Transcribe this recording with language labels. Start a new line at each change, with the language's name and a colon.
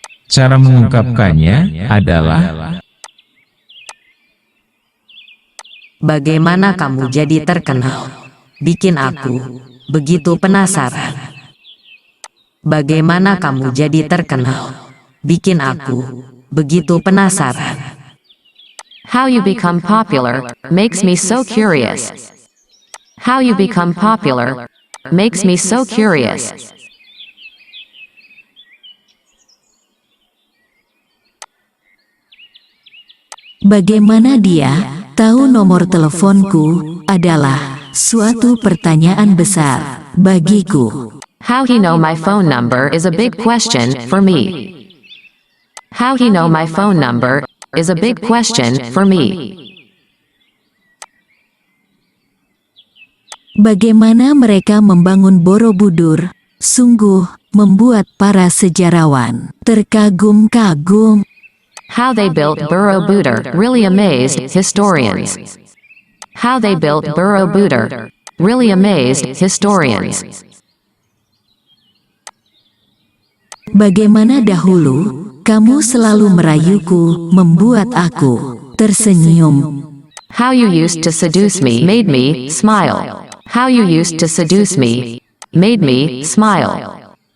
Indonesian: cara mengungkapkannya adalah bagaimana kamu jadi terkenal? Bikin aku begitu penasaran. Bagaimana kamu jadi terkenal? Bikin aku begitu penasaran.
English: How you become popular makes me so curious. How you become popular makes me so curious.
Indonesian: Bagaimana dia tahu nomor teleponku adalah suatu pertanyaan besar bagiku.
English: How he know my phone number is a big question for me. How he know my phone number is a big question for me.
Indonesian: Bagaimana mereka membangun Borobudur sungguh membuat para sejarawan terkagum-kagum.
English: How they built Borobudur really amazed historians. How they built Borobudur really amazed historians.
Indonesian: Bagaimana dahulu kamu selalu merayuku, membuat aku tersenyum.
English: How you used to seduce me made me smile. How you used to seduce me made me smile.